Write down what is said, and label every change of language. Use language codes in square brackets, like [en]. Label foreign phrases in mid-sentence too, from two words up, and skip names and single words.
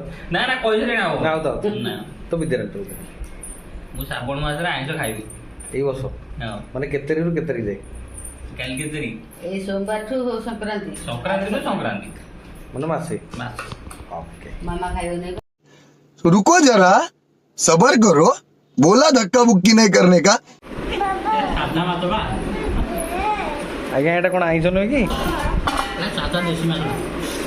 [or] ନା ନା କହିଥିଲି ନା ନା ଆଉ ତ ନା ତ ବିଦ୍ୟାରାୟ ମୁଁ ଶ୍ରାବଣ ମାସରେ ଆଇଁଷ ଖାଇବି ଏଇ ବର୍ଷ ହଁ ମାନେ କେତେ ତାରିଖରୁ କେତେ ତାରିଖ ଯାଏ କାଲି କେତେ ତାରିଖ ଏଇ ସୋମବାରଠୁ ସଂକ୍ରାନ୍ତି ସଂକ୍ରାନ୍ତି ରୁ ସଂକ୍ରାନ୍ତି ମାନେ ମାସେ ମାସ ଓକେ ମାମା ଖାଇବନି [hi] रुको जरा सबर करो बोला धक्का बुक्की नहीं करने का [or] ସାଧା ମାଛ ବା ଆଜ୍ଞା ଏଇଟା କ'ଣ ଆଇଁଷ ନୁହେଁ କି ସାଧା ଦେଶୀ ମାଛ